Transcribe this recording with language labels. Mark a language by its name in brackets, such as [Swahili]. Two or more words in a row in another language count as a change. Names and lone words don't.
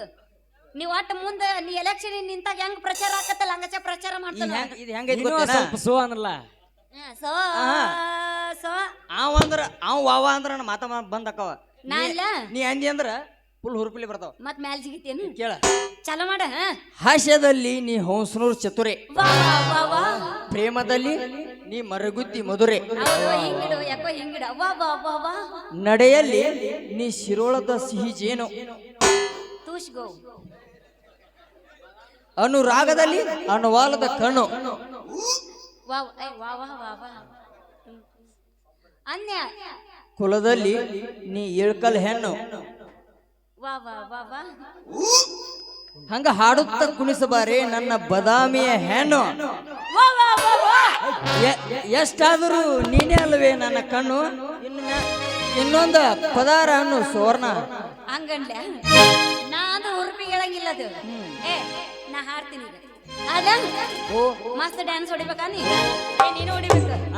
[Kannada] ನೀವು ಒಟ್ಟು ಮುಂದೆ ನೀ ಎಲೆಕ್ಷನ್ ನಿಂತಾಗ ಹೆಂಗ್ ಪ್ರಚಾರ ಆಕತ್ತಲ್ಲ ಹಂಗಚ ಪ್ರಚಾರ ಮಾಡ್ತಾನ. ಇದು ಹೆಂಗೈತಿ ಗೊತ್ತೇನ? ಸ್ವಲ್ಪ ಸೋ ಅನ್ನಲ್ಲ. ಸೊ ಸೊ ಅವ ವಾವ ಅಂದ್ರ ನನ್ನ ಮಾತ ಬಂದಕ್ಕವ. ನಾ ಇಲ್ಲ ನೀ ಅಂದಿ ಅಂದ್ರ ಫುಲ್ ಹುರುಪಿಲಿ ಬರ್ತಾವ. ಮತ್ ಮ್ಯಾಲ್ ಜಿಗಿತೇನು? ಕೇಳ. ಚಲೋ ಮಾಡ. ಹಾಸ್ಯದಲ್ಲಿ ನೀ ಹಂಸನೂರ್ ಚತುರೆ. ವಾ ವಾ ವಾ. ಪ್ರೇಮದಲ್ಲಿ ನೀ ಮರಗುತ್ತಿ ಮಧುರೆ. ಹಿಂಗಿಡು ಯಾಕೋ ಹಿಂಗಿಡ. ವಾ ವಾ ವಾ ವಾ. ನಡೆಯಲ್ಲಿ ನೀ ಶಿರೋಳದ ಸಿಹಿ ಜೇನು. ತೂಷ್ಗೋ. ಅನುರಾಗದಲ್ಲಿ ಅನುವಾಲದ ಕಣ್ಣು. ವಾ ವಾ ವಾ ವಾ ವಾ. ಅನ್ಯ ಕುಲದಲ್ಲಿ ನೀ ಇಳ್ಕಲ್ ಹೆಣ್ಣು. ವಾ ವಾ ವಾ ವಾ. ಹಂಗ ಹಾಡುತ್ತ ಕುಣಿಸಬಾರೆ ನನ್ನ ಬದಾಮಿಯ ಹೆಣ್ಣು. ವಾ ವಾ ವಾ ವಾ. ಎಷ್ಟಾದರೂ ನೀನೇ ಅಲ್ವೇ ನನ್ನ ಕಣ್ಣು. ಇನ್ನೊಂದು ಪದಾರ ಅನ್ನು ಸುವರ್ಣ. ಹಂಗನ್ಲ ನಾನು ಉರುಪಿ ಹೇಳಂಗಿಲ್ಲ ಅದು. ಏ ನಾ ಹಾಡ್ತೀನಿ ಈಗ. ಅದ ಮಸ್ತ್ ಡ್ಯಾನ್ಸ್ ಹೊಡಿಬೇಕಾ ನೀ? ನೀನು ಹೊಡಿಬೇಕು.